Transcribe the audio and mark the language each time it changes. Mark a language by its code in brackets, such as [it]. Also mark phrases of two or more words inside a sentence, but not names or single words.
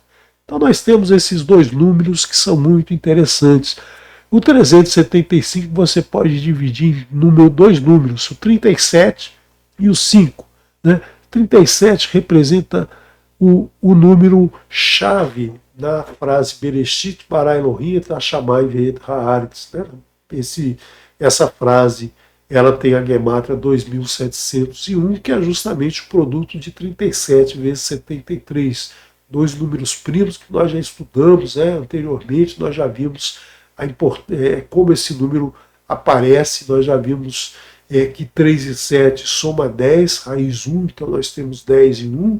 [pt] Então nós temos esses dois números que são muito interessantes. O 375 você pode dividir em dois números, o 37 e o 5. Né? 37 representa o número chave na frase [he] בראשית ברא אלהים את השמים ואת הארץ. [pt] Essa frase ela tem a gemátria 2701, que é justamente o produto de 37 vezes 73. Dois números primos que nós já estudamos, anteriormente, nós já vimos como esse número aparece, nós já vimos que 3 e 7 soma 10, raiz 1, então nós temos 10 e 1.